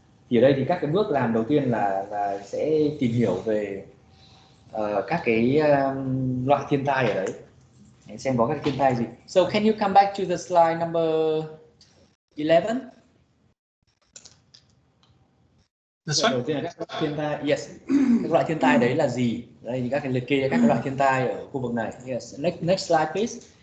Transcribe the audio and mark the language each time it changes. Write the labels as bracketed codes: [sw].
[vi] Thì ở đây thì các cái bước làm đầu tiên là sẽ tìm hiểu về các cái loại thiên tai ở đấy, xem có các thiên tai gì. [en] So can you come back to the slide number 11? [vi] Đầu tiên là các loại thiên tai. Yes. Các loại thiên tai đấy là gì? Đây thì các cái liệt kê các loại thiên tai ở khu vực này. Yes. Next slide please.